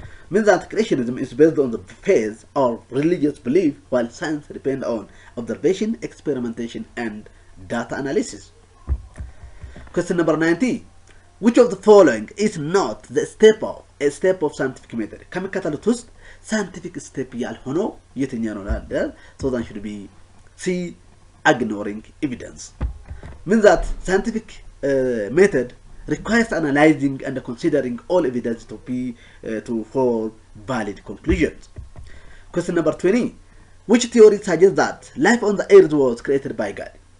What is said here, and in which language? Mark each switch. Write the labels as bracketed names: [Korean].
[English] Means that creationism is based on the faith or religious belief while science depends on observation, experimentation, and data analysis. Question number 90. Which of the following is not a step of scientific method? [Amharic] ከሚከተሉት ውስጥ scientific step ያልሆነው የትኛው ነው ይላል? [English] So that should be C. Ignoring evidence. Means that scientific method requires analyzing and considering all evidence to form valid conclusions. Question number 20. Which theory suggests that life on the earth was created by God?